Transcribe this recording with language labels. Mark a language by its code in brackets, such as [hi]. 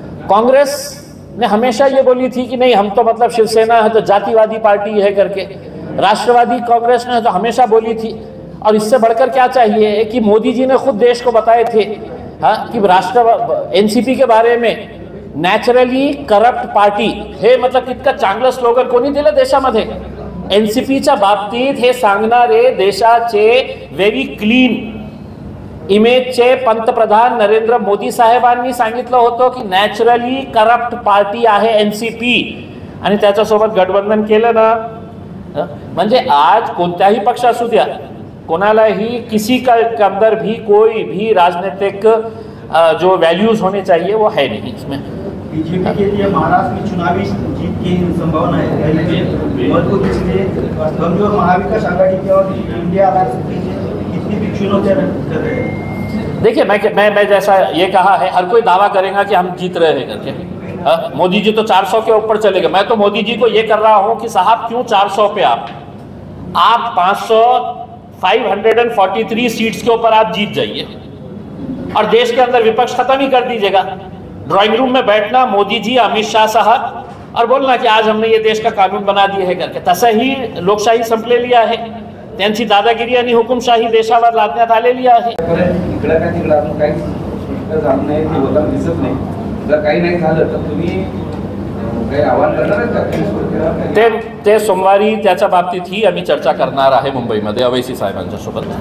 [hi] कांग्रेस ने हमेशा ये बोली थी कि नहीं हम तो मतलब शिवसेना है तो जातिवादी पार्टी है करके। राष्ट्रवादी कांग्रेस ने तो हमेशा बोली थी, और इससे बढ़कर क्या चाहिए कि मोदी जी ने खुद देश को बताए थे कि एनसीपी के बारे में नॅचरली करप्ट पार्टी हे मतलब [mr] इतकं चांगलं स्लोगन कोणी दिलं देशामध्ये। एनसीपीच्या बाबतीत हे सांगणारे देशाचे व्हेरी क्लीन इमेजचे पंतप्रधान नरेंद्र मोदी साहेबांनी सांगितलं होतं की नॅचरली करप्ट पार्टी आहे एनसीपी, आणि त्याच्यासोबत गठबंधन केलं ना, म्हणजे आज कोणत्याही पक्ष असू द्या, कोणालाही [hi] किसी का अंदर भी कोई भी राजनीतिक जो वैल्यूज होने चाहिए वो है नहीं इसमें। बीजेपी के लिए महाराष्ट्र में चुनावी जीत की संभावना है, मजबूत इसलिए कमजोर महाविकास आघाड़ी की और इंडिया अलायंस कितनी भी चुनौतियां कर रहे हैं। देखिए मैं जैसा ये कहा है, हर कोई दावा करेगा कि हम जीत रहे हैं करके। मोदी जी तो 400 के ऊपर चले गए। मैं तो मोदी जी को ये कर रहा हूँ कि साहब क्यों 400 पे आप 543 सीट्स के ऊपर आप जीत जाइए और देश के अंदर विपक्ष खत्म ही कर दीजिएगा। ड्राइंग रूम में बैठना मोदी जी, अमित शाह साहब और बोलना की आज हमने ये देश का कानून बना दिए है करके। [mr] तसंही लोकशाही संपलेली आहे, त्यांची दादागिरी आणि हुकुमशाही देशावर लादण्यात आलेली आहे। इकडं का तिकडं अजून काही स्पष्ट झालं नाही, ते होताना दिसत नाही। जर काही नाही झालं तर तुम्ही काही आव्हान करणार आहेत का? ते सोमवारी त्याच्या बाबतीत ही आम्ही चर्चा करणार आहे मुंबईमध्ये अवैसी साहेबांच्या सोबत।